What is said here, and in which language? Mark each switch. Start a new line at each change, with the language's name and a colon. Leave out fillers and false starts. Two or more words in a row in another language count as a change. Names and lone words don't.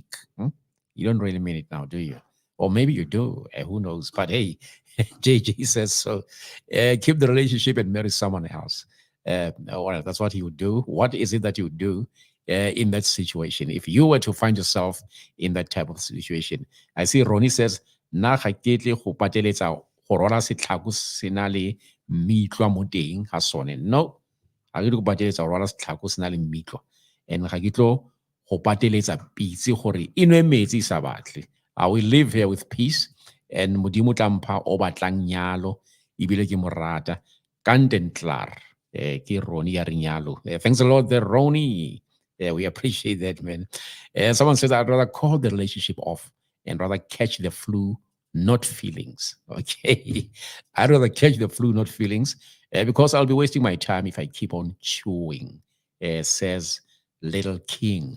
English: You don't really mean it now, do you? Or maybe you do, who knows? But hey, JJ says so. Keep the relationship and marry someone else. Well, that's what he would do. What is it that you would do in that situation if you were to find yourself in that type of situation? I see Ronnie says,
Tswana: "Na ga ke tle go pateletsa go rwala setlhako se na le meitlo mo teng ga sone." No, ga ke go pateletsa go rwala setlhako se na le meitlo, and ga ke tlo go pateletsa pitse gore e nwe metsi sa batle.
English: I will live here with peace, and
Tswana: modimo tla mpha o batlang nyalo ebile ke mo rata kanten klar. Ke Ronnie ya rinyalo.
English: Thanks a lot there, Ronnie. We appreciate that, man. Someone says, I'd rather call the relationship off and rather catch the flu, not feelings. Okay. I'd rather catch the flu, not feelings, because I'll be wasting my time if I keep on chewing, says Little King.